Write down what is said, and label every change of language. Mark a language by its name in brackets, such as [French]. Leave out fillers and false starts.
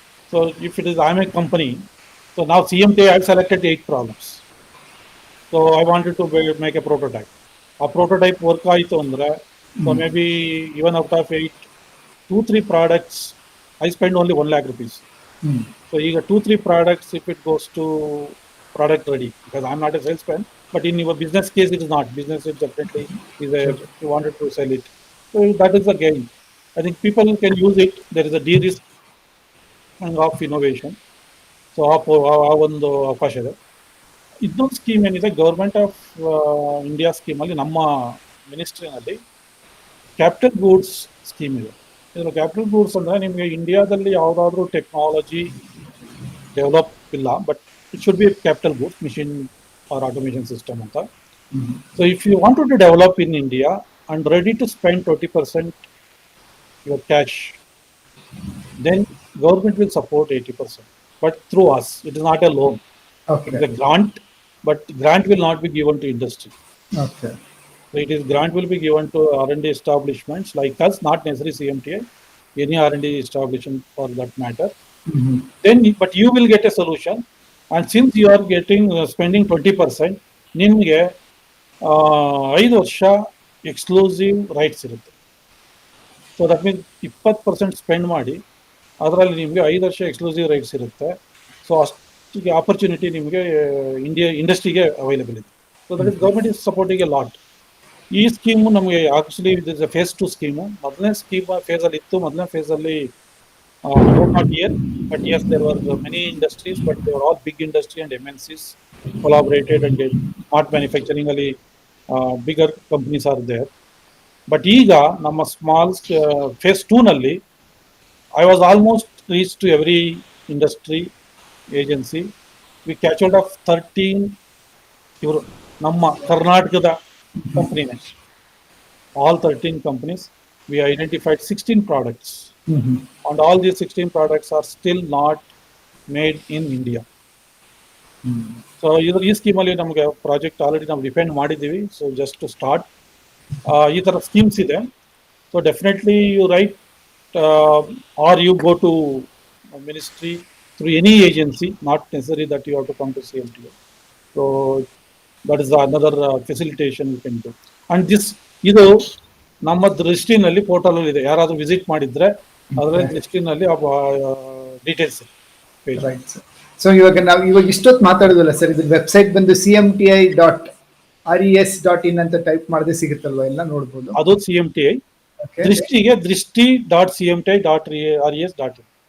[English] So if it is I am a company, so ನಾವು CMTI have selected 8 problems. So I wanted to make a prototype. ಆ prototype work [Kannada] ಆಯಿತು ಅಂದರೆ, [English] So maybe even out of 8, 2-3 products, I spend only 1 lakh rupees. So ಈಗ 2-3 products, if it goes to product ready, because I'm not a salesman, but in your business case it is not. Business is definitely is a Sure. you wanted to sell it. So that is the gain. I think people can use it. There is a de-risk of innovation. [Kannada] So ಆ ಒಂದು ಅವಕಾಶ ಇದೆ. ಇನ್ನೊಂದು scheme ಏನಿದೆ, government of India ಸ್ಕೀಮಲ್ಲಿ ನಮ್ಮ ಮಿನಿಸ್ಟ್ರಿನಲ್ಲಿ capital goods scheme ಇದೆ. ಇದರ capital goods ಅಂದರೆ ನಿಮಗೆ ಇಂಡಿಯಾದಲ್ಲಿ ಯಾವುದಾದ್ರೂ ಟೆಕ್ನಾಲಜಿ ಡೆವಲಪ್ ಇಲ್ಲ, [English] but it should be capital goods, machine or automation system [Kannada] ಅಂತ. [English] So if you want to develop in India and ready to spend 20% your cash, then government will support 80%, but through us. It is not a loan. Okay. It is a grant, but grant will not be given to industry. Okay. So it is grant will be given to R&D establishments like us, not necessarily CMTI, any R&D establishment for that matter. Then, but you will get a solution, and since you are getting spending 20%, [Kannada] ನಿಮಗೆ 5 ವರ್ಷ exclusive rights ಇರುತ್ತೆ. [English] so that means [Kannada] 20% spend ಮಾಡಿ ಅದರಲ್ಲಿ ನಿಮಗೆ 5 ವರ್ಷ exclusive rights ಇರುತ್ತೆ. So ಅಷ್ಟಿಗೆ opportunity ನಿಮಗೆ ಇಂಡಸ್ಟ್ರಿಗೆ ಅವೈಲೇಬಲ್ ಇದೆ. [English] So that is government is supporting a lot. [Kannada] ಈ ಸ್ಕೀಮು ನಮಗೆ [English] Actually is a phase 2 scheme. [Kannada] ಮೊದಲನೇ ಸ್ಕೀಮ್ ಫೇಸಲ್ಲಿ ಇತ್ತು. ಮೊದಲನೇ ಫೇಸಲ್ಲಿ [English] not here, but yes, there were many industries, but they were all big industry and MNCs collaborated and did smart manufacturing ಅಲ್ಲಿ bigger companies are there. But ಈಗ [Kannada] ನಮ್ಮ small face 2 ನಲ್ಲಿ [English] I was almost reached to every industry agency. We captured of 13 [Kannada] ಇವರು ನಮ್ಮ ಕರ್ನಾಟಕದ ಕಂಪನಿನೇ. [English] All 13 companies. We identified 16 products. And all these 16 products are still not made in India. [Kannada] So ಈ ಸ್ಕೀಮಲ್ಲಿ ನಮಗೆ project already ನಾವು depend ಮಾಡಿದ್ದೀವಿ. So [English] just to start [Kannada] ಈ ಥರ ಸ್ಕೀಮ್ಸ್ ಇದೆ. [English] So definitely you write or you go to ministry through any agency, not necessary that you have to come to CMTI. So that is another facilitation you can do. And this [Kannada] ಇದು ನಮ್ಮ ದೃಷ್ಟಿನಲ್ಲಿ portal ಅಲ್ಲಿ ಇದೆ. ಯಾರಾದ್ರೂ visit ಮಾಡಿದ್ರೆ ಅದರ ದೃಷ್ಟಿನಲ್ಲಿ details ಇದೆ. [English] Right sir. [Kannada] So ಇವಾಗ ಇಷ್ಟೊತ್ತು ಮಾತಾಡೋದಲ್ಲ ಸರ್, ಇದು ವೆಬ್ಸೈಟ್ ಬಂದು CMTI.res.in ಅಂತ ಟೈಪ್ ಮಾಡಿದ್ರೆ ಸಿಗುತ್ತಲ್ವಾ, ಎಲ್ಲ ನೋಡ್ಬೋದು. ಅದು CMTI ದೃಷ್ಟಿಗೆ ದೃಷ್ಟಿ.cmti.res.in.